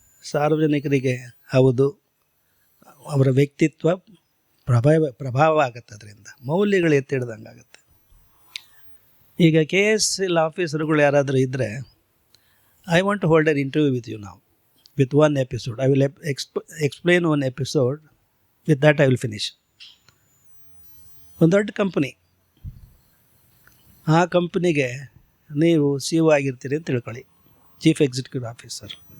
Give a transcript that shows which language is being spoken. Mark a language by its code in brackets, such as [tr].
[kn] ಸಾರ್ವಜನಿಕರಿಗೆ ಹೌದು ಅವರ ವ್ಯಕ್ತಿತ್ವ ಪ್ರಭಾವ ಆಗುತ್ತೆ, ಅದರಿಂದ ಮೌಲ್ಯಗಳು ಎತ್ತಿಡ್ದಂಗೆ ಆಗುತ್ತೆ. ಈಗ KSL ಆಫೀಸರ್ಗಳು ಯಾರಾದರೂ ಇದ್ದರೆ, [en] I want to hold an interview with you ನಾವು with one episode. I will explain one episode. With that I will finish. [kn] ಒಂದು ದೊಡ್ಡ ಕಂಪನಿ, ಆ ಕಂಪನಿಗೆ ನೀವು CEO ಆಗಿರ್ತೀರಿ ಅಂತ ತಿಳ್ಕೊಳ್ಳಿ, ಚೀಫ್ ಎಕ್ಸಿಕ್ಯೂಟಿವ್ ಆಫೀಸರ್.